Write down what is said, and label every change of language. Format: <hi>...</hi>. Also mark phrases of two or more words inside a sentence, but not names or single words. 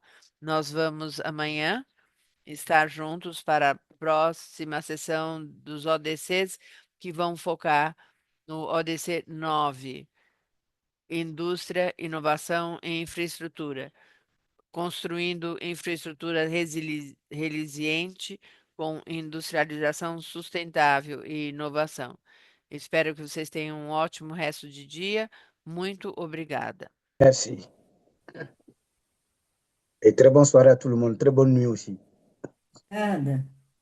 <pt>Nós vamos amanhã estar juntos para a próxima sessão dos ODCs, que vão focar no ODC 9, Indústria, Inovação e Infraestrutura, construindo infraestrutura resiliente com industrialização sustentável e inovação. Espero que vocês tenham um ótimo resto de dia. Muito obrigada.</pt> <fr>Merci. Et très bonne soirée à tout le monde. Très bonne nuit aussi.</fr> <pt>Obrigada.</pt>